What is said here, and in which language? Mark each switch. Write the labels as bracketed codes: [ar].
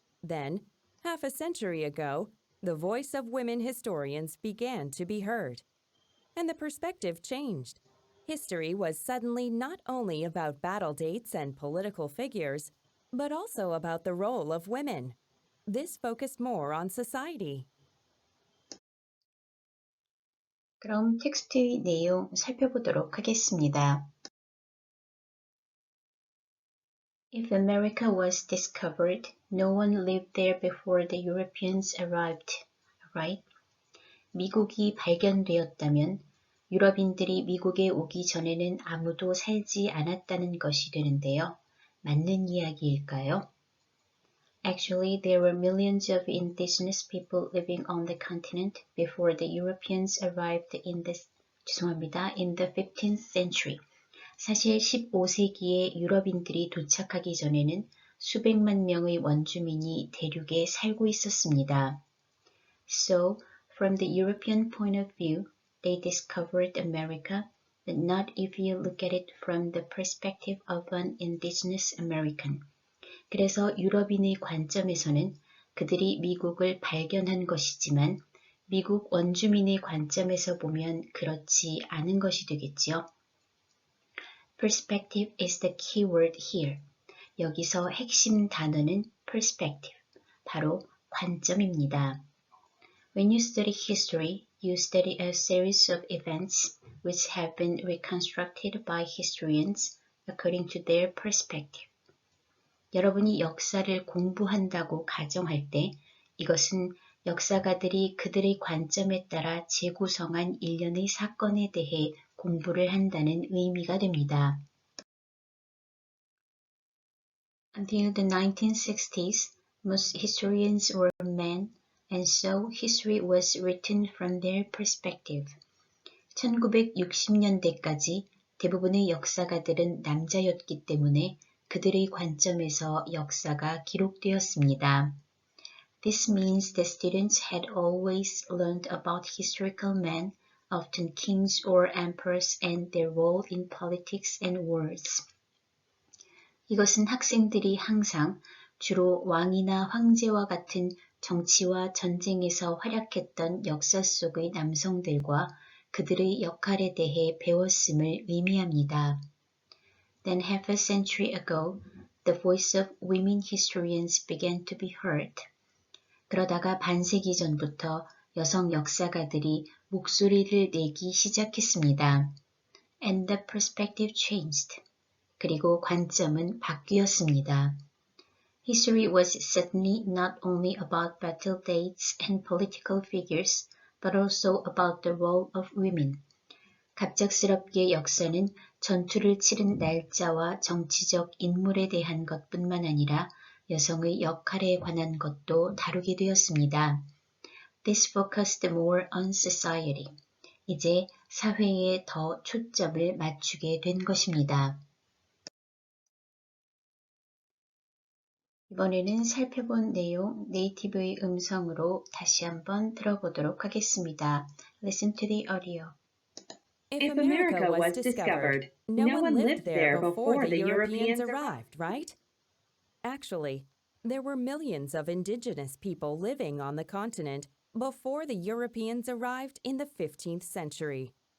[en] Then, half a century ago, the voice of women historians began to be heard. And the perspective changed. History was suddenly not only about battle dates and political figures, but also about the role of women. This focused more on society. [ko] 그럼 텍스트의 내용 살펴보도록 하겠습니다. [en] If America was discovered, no one lived there before the Europeans arrived, right? [ko] 미국이 발견되었다면 유럽인들이 미국에 오기 전에는 아무도 살지 않았다는 것이 되는데요. 맞는 이야기일까요? [en] Actually, there were millions of indigenous people living on the continent before the Europeans arrived in the 15th century. [ko] 사실 15세기에 유럽인들이 도착하기 전에는 수백만 명의 원주민이 대륙에 살고 있었습니다. [en] So, from the European point of view, they discovered America, but not if you look at it from the perspective of an indigenous American. [ko] 그래서 유럽인의 관점에서는 그들이 미국을 발견한 것이지만 미국 원주민의 관점에서 보면 그렇지 않은 것이 되겠지요. [en] Perspective is the key word here. [ko] 여기서 핵심 단어는 perspective, 바로 관점입니다. [en] When you study history, you study a series of events which have been reconstructed by historians according to their perspective. [ko] 여러분이 역사를 공부한다고 가정할 때 이것은 역사가들이 그들의 관점에 따라 재구성한 일련의 사건에 대해 공부를 한다는 의미가 됩니다. [en] Until the 1960s, most historians were men, and so history was written from their perspective. [ko] 1960년대까지 대부분의 역사가들은 남자였기 때문에 그들의 관점에서 역사가 기록되었습니다. [en] This means the students had always learned about historical men, often kings or emperors, and their role in politics and wars. [ko] 이것은 학생들이 항상 주로 왕이나 황제와 같은 정치와 전쟁에서 활약했던 역사 속의 남성들과 그들의 역할에 대해 배웠음을 의미합니다. [en] Then half a century ago, the voice of women historians began to be heard. [ko] 그러다가 반세기 전부터 여성 역사가들이 목소리를 내기 시작했습니다. [en] And the perspective changed. [ko] 그리고 관점은 바뀌었습니다. [en] History was certainly not only about battle dates and political figures, but also about the role of women. [ko] 갑작스럽게 역사는 전투를 치른 날짜와 정치적 인물에 대한 것뿐만 아니라 여성의 역할에 관한 것도 다루게 되었습니다. [en] This focused more on society. [ko] 이제 사회에 더 초점을 맞추게 된 것입니다. 이번에는 살펴본 내용 네이티브의 음성으로 다시 한번 들어보도록 하겠습니다. [en] Listen to the audio. If America was discovered, no one lived there before the Europeans arrived, right? Actually, there were millions of indigenous people living on the continent before the Europeans arrived in the 15th century.